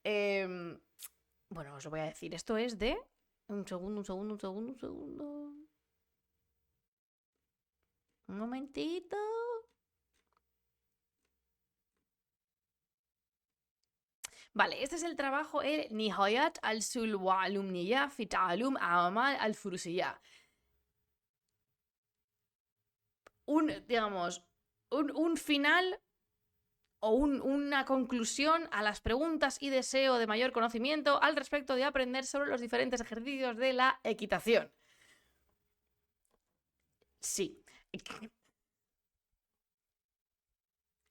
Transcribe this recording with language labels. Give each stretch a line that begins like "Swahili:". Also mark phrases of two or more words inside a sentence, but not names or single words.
Spanish: bueno, os lo voy a decir. Esto es de... Un segundo. Un momentito. Vale, este es el trabajo, el Nihayat al-Sul wa Alumniya fi Ta'alum A'mal al-Furusiyya. Un final o una conclusión a las preguntas y deseo de mayor conocimiento al respecto de aprender sobre los diferentes ejercicios de la equitación. Sí.